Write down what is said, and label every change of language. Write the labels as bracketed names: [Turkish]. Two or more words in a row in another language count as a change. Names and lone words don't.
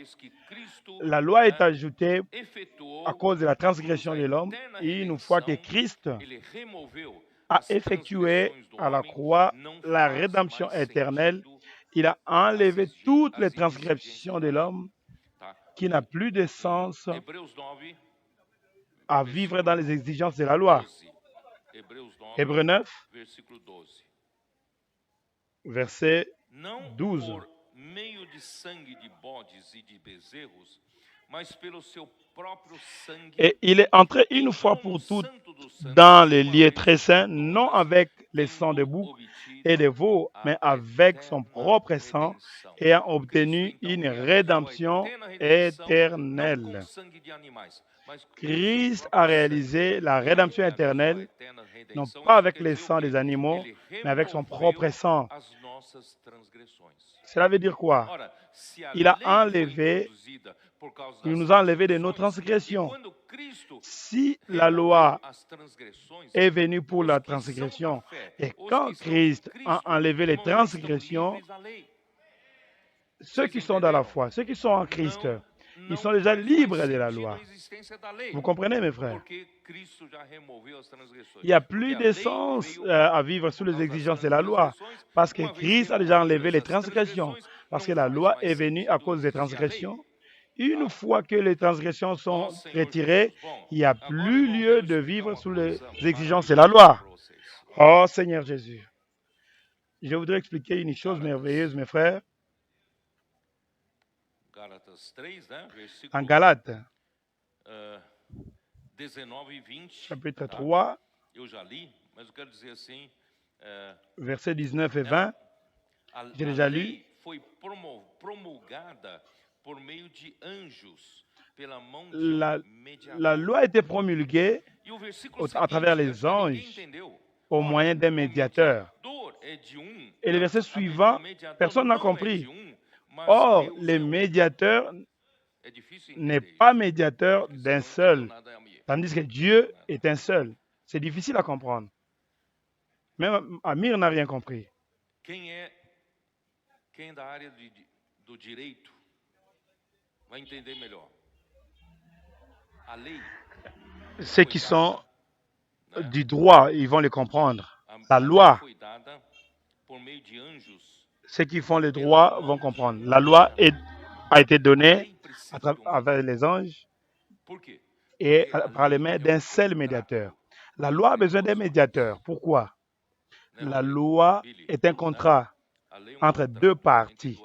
[French] La loi est ajoutée à cause de la transgression de l'homme, et une fois que Christ a effectué à la croix la rédemption éternelle, il a enlevé toutes les transgressions de l'homme qui n'a plus de sens. à vivre dans les exigences de la loi. 12. Hébreux 9, [Portuguese] Versículo 12. [French] verset [Portuguese] Não [French] 12. [Portuguese] por meio de sangue de bodes e de bezerros, mas pelo seu próprio sangue, [French] Et il est entré une fois [Portuguese] entrou no [French] pour toutes [Portuguese] santo dos santos [French] dans les [Portuguese] uma [French] lieux [Portuguese] vez [French] très [Portuguese] por [French] saints, non [Portuguese] todas, [French] avec les sangs de [Portuguese] tendo [French] boucs [Portuguese] obtido [French] et de veaux, [Portuguese] a [French] mais avec son [Portuguese] eterna [French] propre sang, [Portuguese] redenção. [French] ayant [Portuguese] Cristo [French] obtenu [Portuguese] então [French] une [Portuguese] realizou a [French] rédemption [Portuguese] eterna redenção não com [French] éternelle. [Portuguese] sangue de animais, mas pelo seu [French] Christ a [Portuguese] próprio sangue. [French] réalisé la [Portuguese] E ao [French] rédemption [Portuguese] realizou a [French] éternelle, [Portuguese] eterna [French] non [Portuguese] redenção, [French] pas [Portuguese] isso [French] avec [Portuguese] quer [French] les [Portuguese] dizer o [French] sangs [Portuguese] quê? [French] des animaux, [Portuguese] Ele [French] mais avec son [Portuguese] removeu [French] propre sang. [Portuguese] as nossas transgressões. [French] Cela veut dire quoi? [Portuguese] Ora, se a [French] Il [Portuguese] a lei foi [French] enlevé, [Portuguese] introduzida por causa [French] il [Portuguese] das [French] nous a enlevé de nos [Portuguese] transgressões, e [French] transgressions. [Portuguese] quando Cristo [French] Si la [Portuguese] removeu [French] loi [Portuguese] as transgressões, [French] est venue pour [Portuguese] os [French] la [Portuguese] que são da [French] transgression, [Portuguese] fé, [French] et [Portuguese] os que [French] quand [Portuguese] estão em [French] Christ a [Portuguese] Cristo, [French] enlevé les [Portuguese] irmãos, já estão [French] transgressions, [Portuguese] livres da lei. [French] ceux [Portuguese] Vocês [French] qui sont dans la [Portuguese] entenderam? [French] foi, ceux qui sont en Christ, [Portuguese] Não, [French] ils [Portuguese] não [French] sont déjà [Portuguese] faz mais [French] libres de la [Portuguese] sentido a [French] loi. [Portuguese] existência da lei, [French] Vous comprenez, mes frères? [Portuguese] porque Cristo já removeu as transgressões. [French] Il n'y a [Portuguese] Porque [French] plus [Portuguese] a [French] de [Portuguese] lei [French] sens [Portuguese] veio [French] à vivre sous [Portuguese] por [French] les [Portuguese] causa das [French] exigences de la loi, [Portuguese] transgressões. [French] parce que [Portuguese] Uma vez [French] Christ a déjà enlevé [Portuguese] removidas [French] les [Portuguese] as [French] transgressions, [Portuguese] transgressões, [French] parce que [Portuguese] não [French] la [Portuguese] faz [French] loi [Portuguese] mais [French] est venue à [Portuguese] sentido [French] cause des [Portuguese] existir a lei. [French] transgressions. Une fois que les transgressions [Portuguese] Ó [French] sont [Portuguese] Senhor [French] retirées, [Portuguese] Jesus, bom, [French] il n'y a [Portuguese] agora, [French] plus [Portuguese] irmão, [French] lieu [Portuguese] quero [French] de [Portuguese] explicar [French] vivre [Portuguese] uma [French] sous les [Portuguese] coisa [French] exigences de la [Portuguese] maravilhosa [French] loi. [Portuguese] para vocês. [French] Oh Seigneur Jésus, je voudrais expliquer une chose merveilleuse, mes frères. [Portuguese] Gálatas 3, né? [French] En [Portuguese] Versículo [French] Galates, [Portuguese] 19 e 20. [French] chapitre [Portuguese] Tá? [French] 3, [Portuguese] Eu já li, mas eu quero dizer assim, [French] versets 19 et 20, [Portuguese] ela, [French] j'ai [Portuguese] a [French] déjà lu. [Portuguese] lei foi promulgada por meio de anjos, pela mão de [French] La [Portuguese] mediador. [French] loi a été promulguée [Portuguese] E o versículo [French] à travers [Portuguese] seguinte, [French] les [Portuguese] acho que ninguém [French] anges [Portuguese] entendeu. [French] au moyen d'un [Portuguese] O [French] médiateur. [Portuguese] mediador é de [French] Et le verset [Portuguese] o [French] suivant, [Portuguese] mediador [French] personne n'a [Portuguese] não é [French] compris. [Portuguese] de mas [French] Or, [Portuguese] Deus [French] le [Portuguese] é [French] médiateur [Portuguese] É difícil [French] n'est [Portuguese] entender [French] pas [Portuguese] isso, [French] médiateur [Portuguese] porque [French] d'un [Portuguese] senão não [French] seul, [Portuguese] entendeu nada, Amir. [French] tandis que Dieu est un seul. C'est difficile à comprendre. Même Amir n'a rien compris. [Portuguese] Quem é da área do direito vai entender melhor. A lei, [French] Ceux qui sont du droit, ils vont le comprendre. La loi, [Portuguese] foi dada por meio de anjos. [French] ceux qui font le droit vont comprendre. La loi a été donnée à travers les anges [Portuguese] Por quê? [French] et par les mains d'un seul médiateur. La loi a besoin d'un médiateur. Pourquoi? La loi est un contrat entre deux parties.